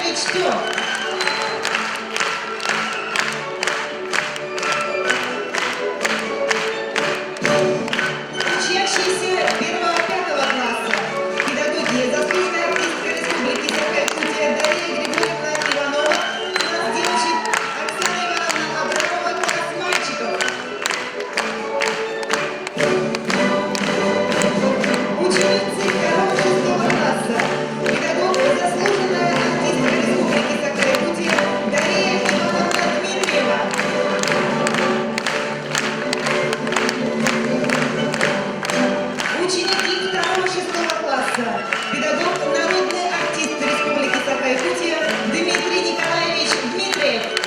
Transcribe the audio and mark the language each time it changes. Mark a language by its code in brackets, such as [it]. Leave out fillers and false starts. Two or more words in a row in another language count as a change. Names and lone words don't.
[ru] что? Учащиеся 1-5 класса, педагоги, заслуженная артистка Республики Саха-Якутия Дарья Григорьевна Иванова, класс девочек Оксана Ивановна Абрамова, класс мальчиков. Ученицы 2-6 класса, педагог, заслуженная артистка Республики Саха-Якутия Дарья Ивановна Дмитриева. Ученики 2-6 класса, педагог, народный артист Республики Саха-Якутия Дмитрий Николаевич Дмитриев.